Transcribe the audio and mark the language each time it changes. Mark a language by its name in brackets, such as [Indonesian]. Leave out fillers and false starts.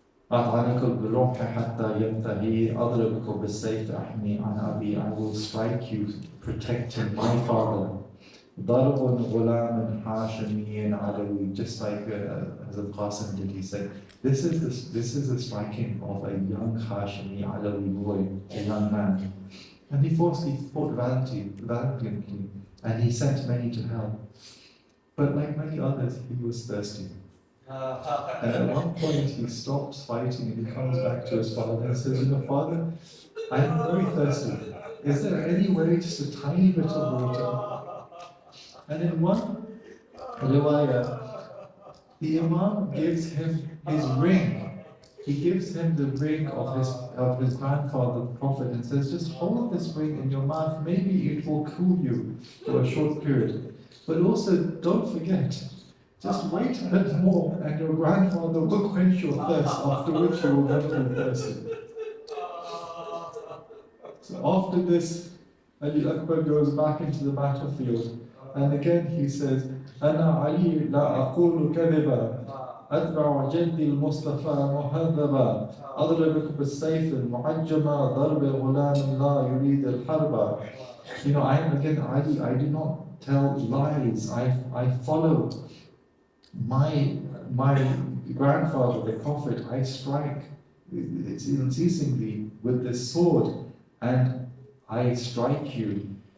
[Arabic] أطعنك بالرمح حتى ينتهي أضربك بالسيف أحمي عن أبي. [English] I will strike you protecting my father. [Arabic] ضرب غلام هاشمي علوي. [English] Just like Hazrat Qasim did, he said, this is the striking of a young Hashimi Alawi boy, a young man. And he fought valiantly, and he sent many to hell. But like many others, he was thirsty. And at one point he stops fighting and he comes back to his father and says, you know, Father, I am very thirsty. Is there any way, just a tiny bit of water? And in one riwayah, the Imam gives him his ring. He gives him the ring of his grandfather, the Prophet, and says, just hold this ring in your mouth, maybe it will cool you for a short period. But also, don't forget, just wait a bit more, and your grandfather will quench your thirst, after which you will never be thirsty. So after this, Ali Akbar goes back into the battlefield, and again he says, [Arabic] أنا علي لا أقول كذبا أتبع جدي المصطفى مهذبا أضربك بالسيف المعجمة ضرب غلام لا يريد الحرب. [English] You know, I am again Ali, I do not tell lies, I follow my grandfather, the Prophet. I strike unceasingly with this sword, and I strike you.